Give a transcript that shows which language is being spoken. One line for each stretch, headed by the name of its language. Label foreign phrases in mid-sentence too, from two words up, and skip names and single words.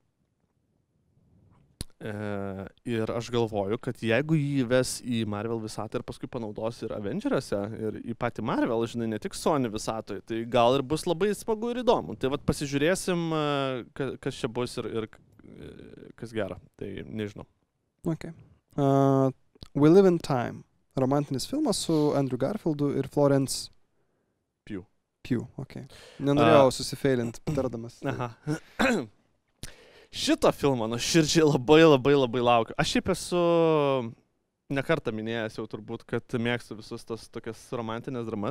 Lithuanian: Ir aš galvoju, kad jeigu jį ves į Marvel visatą ir paskui panaudos ir Avengeriuose, ir į patį Marvel, žinai, ne tik Sony visatoje, tai gal ir bus labai smagu ir įdomu. Tai vat pasižiūrėsim, kas čia bus ir kas gera. Tai nežinau. Okay. We Live in Time. Romantinis filmas su Andrew Garfieldu ir Florence Pugh, ok. Nenorėjau susifeilinti, tardamas. Aha. Šito filmo nuoširdžiai labai laukiu. Aš šiaip esu nekartą minėjęs jau turbūt, kad mėgstu visus tas tokias romantinės dramas.